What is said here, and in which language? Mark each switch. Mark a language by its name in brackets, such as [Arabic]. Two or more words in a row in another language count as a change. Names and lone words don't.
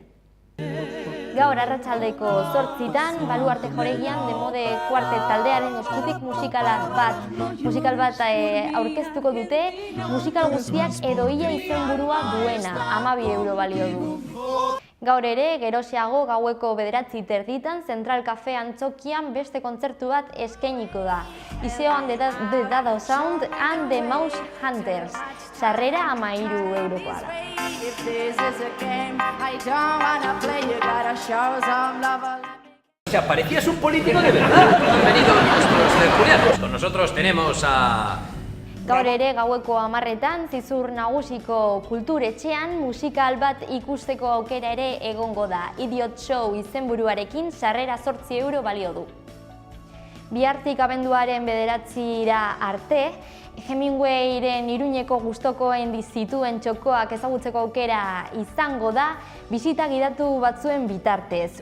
[Basque] Gaur arratsaldeko 8:00 Baluarte Jauregian Demode Kuartet taldearen eskutik musikal bat aurkeztuko dute, musikal guztiak edo ia izenburua duena, 12 euro balio du. Gaur ere, geroxeago gaueko 9:30 Central Cafe Antzokian beste kontzertu bat eskainiko da. Iseo and the Dado Sound and the Mouse Hunters. Sarrera 13 eurokoa da. [Spanish] O sea, parecías un político de verdad. Bienvenidos nuestros tertulianos. Con nosotros tenemos a... [Basque] Gaur ere gaueko 10:00 Zizur Nagusiko kulturetxean musikal bat ikusteko aukera ere egongo da. Idiot Show izenburuarekin sarrera 8 euro balio du. Bihartik abenduaren 9:00 arte, Hemingwayren Iruñeko gustokoen zituen txokoak ezagutzeko aukera izango da, bisita gidatu batzuen bitartez.